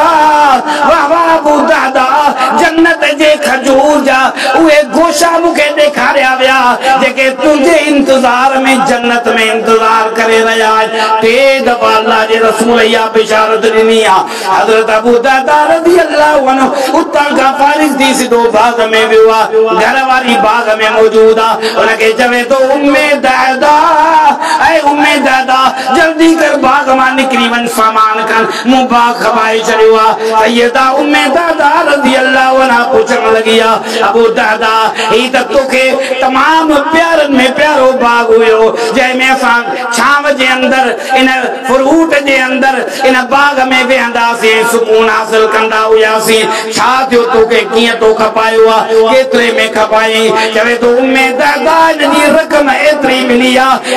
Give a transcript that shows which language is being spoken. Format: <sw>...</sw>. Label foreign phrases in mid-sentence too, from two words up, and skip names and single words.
<sd>वाह वाह अबू दहदा जन्नत जे खजूर जा उहे गोशा मूंखे ॾेखारिया विया जेके तुंहिंजे इंतज़ार में जन्नत में इंतज़ार करे रहिया टे दफ़ा अल्लाह जे रसूल इहा बिशारत ॾिनी आहे हज़रत अबू दहदा</sd> <ar>رضي الله عنه</ar> <sd>उतां खां फारिग थी सिधो बाग में वियो आहे घर वारी बाग में मौजूद आहे उनखे चवे थो उम्मे दहदा ऐ उम्मे दहदा जल्दी कर बाग मां निकिरी वञ सामान खण मूं बाग खपाए छॾियो आहे सैयदा उम्मे दहदा</sd> <ar>رضي الله عنها</ar> <sd>पुछण लॻी आहे अबू दहदा ही त तोखे तमाम प्यारनि में प्यारो बाग हुयो जंहिंमें असां छांव जे अंदर इन फ्रूट जे अंदर इन बाग में वेहंदासीं सुकून हासिल कंदा हुआसीं छा थियो तोखे कीअं तो खपायो आहे केतिरे में खपाई चवे थो उम्मे दहदा इनजी रक़म एतिरी मिली आहे</sd>